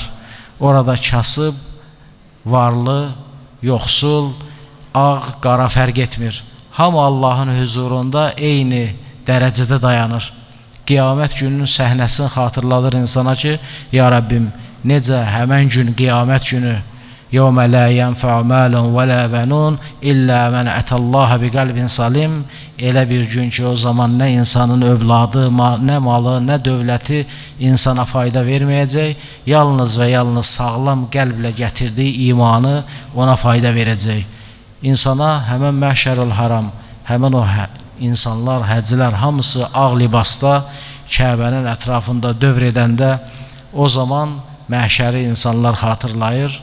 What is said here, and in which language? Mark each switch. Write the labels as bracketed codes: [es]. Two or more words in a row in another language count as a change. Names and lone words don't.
[az] Orada kasıb, varlı, yoxsul, ağ, qara fərq etmir. Hamı Allahın huzurunda eyni dərəcədə dayanır. Qiyamət gününün səhnəsini xatırladır insana ki, ya Rəbbim, necə həmən gün qiyamət günü [ar] يَوْمَ لَا يَنْفَعُ مَالٌ وَلَا بَنُونَ إِلَّا مَنْ أَتَى اللّٰهَ بِقَلْبٍ سَلِيمٍ. [az] Elə bir gün ki, o zaman nə insanın övladı, nə malı, nə dövləti insana fayda verməyəcək, yalnız və yalnız sağlam qəlblə gətirdiyi imanı ona fayda verəcək. İnsana həmən məşərül haram, həmən o insanlar, həccilər hamısı ağ libasda Kəbənin ətrafında dövr edəndə o zaman məhşəri insanlar xatırlayır.